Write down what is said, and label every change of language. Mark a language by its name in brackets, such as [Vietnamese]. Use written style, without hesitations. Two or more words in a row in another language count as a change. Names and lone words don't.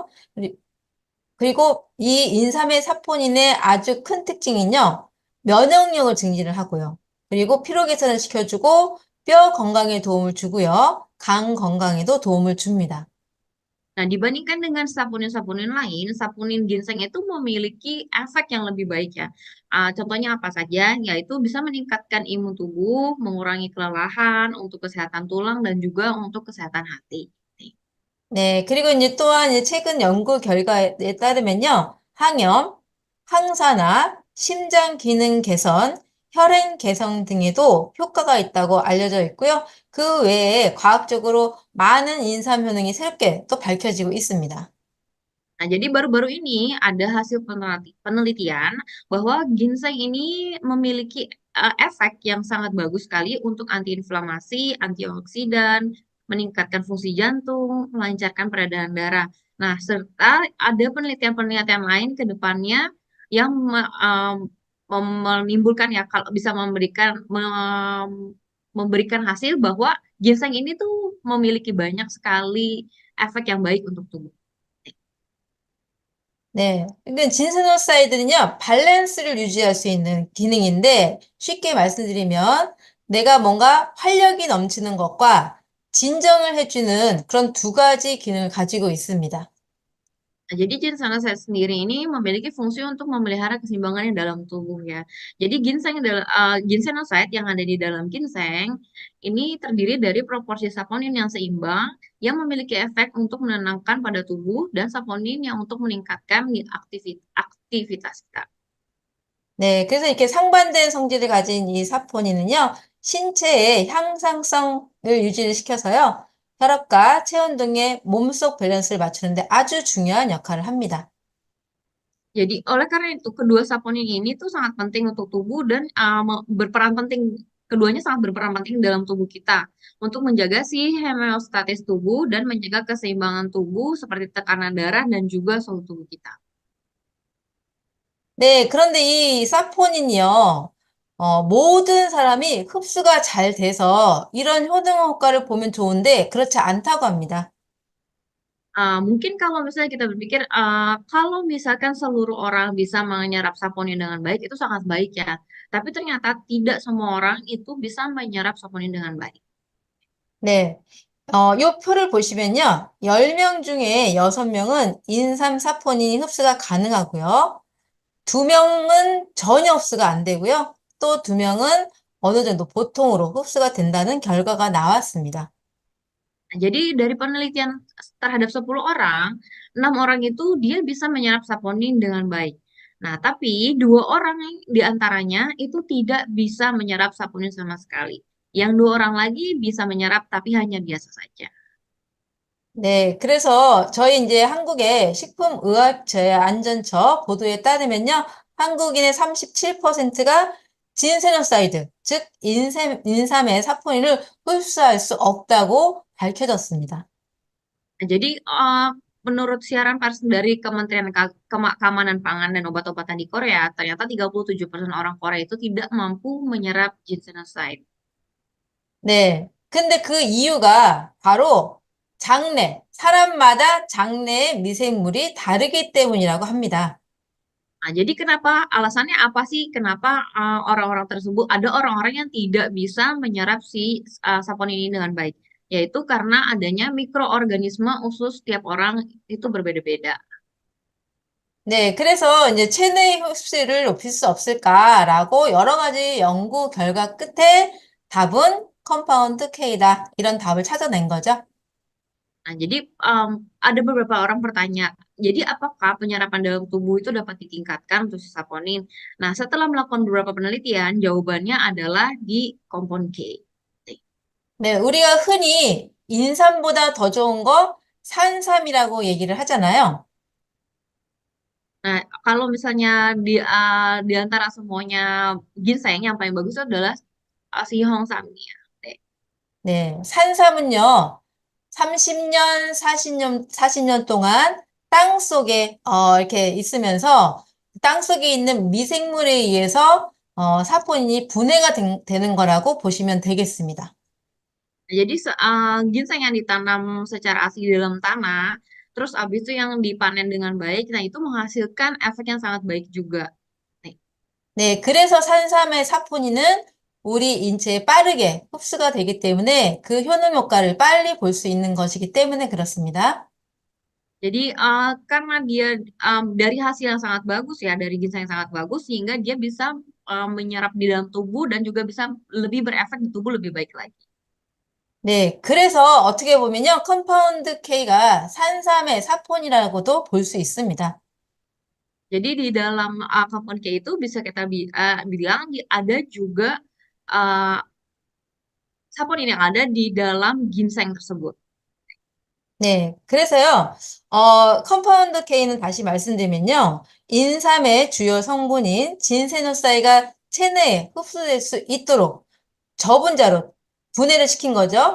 [Korean] 그리고 이 인삼의 사포닌의 아주 큰 특징은요, 면역력을 증진을 하고요. 그리고 피로 개선을 시켜주고 뼈 건강에 도움을 주고요. 간 건강에도 도움을 줍니다. [Indonesian] Nah, dibandingkan dengan saponin-saponin lain, saponin ginseng itu memiliki efek yang lebih baik ya. Contohnya apa saja? Yaitu bisa meningkatkan imun tubuh, mengurangi kelelahan, untuk kesehatan tulang, dan juga untuk kesehatan hati. [Korean] 네, 그리고 이제 또한 이제 최근 연구 결과에 따르면요, 항염, 항산화, 심장 기능 개선, 혈행 개선 등에도 효과가 있다고 알려져 있고요. 그 외에 과학적으로 많은 인삼 효능이 새롭게 또 밝혀지고 있습니다. [Indonesian] Nah, jadi baru-baru ini ada hasil penelitian bahwa ginseng ini memiliki efek yang sangat bagus sekali untuk antiinflamasi, antioksidan, meningkatkan fungsi jantung, melancarkan peredaran darah. Nah, serta ada penelitian-penelitian lain ke depannya yang menimbulkan ya kalau bisa memberikan hasil bahwa ginseng ini tuh memiliki banyak sekali efek yang baik untuk tubuh. [Korean] 네, 그러니까 진세노사이드는요, 밸런스를 유지할 수 있는 기능인데, 쉽게 말씀드리면, 내가 뭔가 활력이 넘치는 것과 진정을 해주는 그런 두 가지 기능을 가지고 있습니다. [Indonesian] Nah, jadi ginseng saya sendiri ini memiliki fungsi untuk memelihara keseimbangan di dalam tubuh ya. Jadi ginsenosid yang ada di dalam ginseng ini terdiri dari proporsi saponin yang seimbang yang memiliki efek untuk menenangkan pada tubuh dan saponin yang untuk meningkatkan aktivitas kita. [Korean] 네, 그래서 이렇게 상반된 성질을 가진 이 사포닌은요, 신체의 향상성을 유지를 시켜서요, 혈압과 체온 등의 몸속 밸런스를 맞추는데 아주 중요한 역할을 합니다. [Indonesian] Jadi oleh karena itu kedua saponin ini tuh sangat penting untuk tubuh dan berperan penting keduanya sangat berperan penting dalam tubuh kita untuk menjaga si homeostatis tubuh dan menjaga keseimbangan tubuh seperti tekanan darah dan juga suhu tubuh kita. [Korean] 네, 그런데 이 사포닌이요, 모든 사람이 흡수가 잘 돼서 이런 효능 효과를 보면 좋은데 그렇지 않다고 합니다. [Indonesian] Mungkin kalau misalnya kita berpikir kalau misalkan seluruh orang bisa menyerap saponin dengan baik itu sangat baik ya. Tapi ternyata tidak semua orang itu bisa menyerap saponin dengan baik. [Korean] 네, 요 표를 보시면요, 10명 중에 6명은 인삼 사포닌 흡수가 가능하고요. 2명은 전혀 흡수가 안 되고요. 또 2명은 어느 정도 보통으로 흡수가 된다는 결과가 나왔습니다. [Indonesian] Nah, jadi dari penelitian terhadap 10 orang, 6 orang itu dia bisa menyerap saponin dengan baik. Nah, tapi 2 orang di antaranya itu tidak bisa menyerap saponin sama sekali. Yang 2 orang lagi bisa menyerap tapi hanya biasa saja. [Korean] 네, 그래서 저희 이제 한국의 식품의약처의 보도에 따르면요, 한국인의 37%가 진세노사이드, 즉 인삼의 사포닌을 흡수할 수 없다고 밝혀졌습니다. [Indonesian] Nah, jadi menurut siaran pers dari Kementerian Keamanan Pangan dan Obat-obatan di Korea, ternyata 37% orang Korea itu tidak mampu menyerap ginsenoside. [Korean] 네, 근데 그 이유가 baru 사람마다 장내의 미생물이 다르기 때문이라고 합니다. [Indonesian] Nah, jadi kenapa alasannya apa sih kenapa orang-orang tersebut ada orang-orang yang tidak bisa menyerap si saponin ini dengan baik? Yaitu karena adanya mikroorganisme usus tiap orang itu berbeda-beda. [Korean] 네, 그래서 이제 체내 흡수율을 높일 수 없을까라고 여러 가지 연구 결과 끝에 답은 컴파운드 K다. 이런 답을 찾아낸 거죠. [Indonesian] Nah, jadi ada beberapa orang bertanya, jadi apakah penyerapan dalam tubuh itu dapat ditingkatkan untuk si saponin? Nah, setelah melakukan beberapa penelitian, jawabannya adalah di kompon K. [Korean] 네, 우리가 흔히 인삼보다 더 좋은 거 산삼이라고 얘기를 하잖아요. [Indonesian] Nah, kalau misalnya di antara semuanya ginseng yang paling bagus itu adalah si Hongsamnya. [Korean] 네, 산삼은요, 30년, 40년 동안 땅 속에, 이렇게 있으면서 땅 속에 있는 미생물에 의해서, 사포닌이 분해가 되는 거라고 보시면 되겠습니다. [Indonesian] Jadi ginseng yang ditanam secara asli di dalam tanah, terus abis itu yang dipanen dengan baik, nah itu menghasilkan efek yang sangat baik juga. Nih. [Korean] 네, 그래서 산삼의 사포닌은 우리 인체에 빠르게 흡수가 되기 때문에 그 효능 효과를 빨리 볼 수 있는 것이기 때문에 그렇습니다. [Indonesian] Jadi karena dia dari hasil yang sangat bagus ya, dari ginseng yang sangat bagus, sehingga dia bisa menyerap di dalam tubuh dan juga bisa lebih berefek di tubuh lebih baik lagi. [Korean] 네, 그래서 어떻게 보면요, 컴파운드 K가 산삼의 사폰이라고도 볼 수 있습니다. [Indonesian] Jadi di dalam kompon K itu bisa kita bilang ada juga uh, saponin yang ada di dalam ginseng tersebut. [Korean] 네, 그래서요, 컴파운드 K는 다시 말씀드리면요, 인삼의 주요 성분인 진세노사이가 체내에 흡수될 수 있도록 저분자로 분해를 시킨 거죠.